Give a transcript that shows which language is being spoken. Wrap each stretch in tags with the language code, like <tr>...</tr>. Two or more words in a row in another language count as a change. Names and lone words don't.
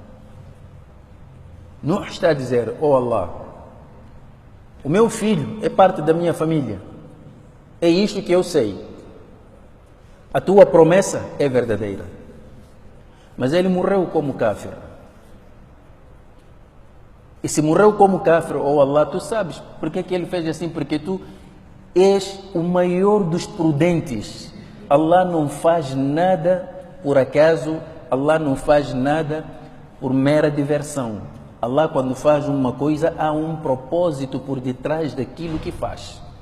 <pt>Nuh está a dizer, oh Allah, o meu filho é parte da minha família, é isto que eu sei. A tua promessa é verdadeira. Mas ele morreu como kafir. E se morreu como kafir, oh Allah, tu sabes por que ele fez assim? Porque tu és o maior dos prudentes. Allah não faz nada por acaso, Allah não faz nada por mera diversão. Allah, quando faz uma coisa, há um propósito por detrás daquilo que faz.</pt>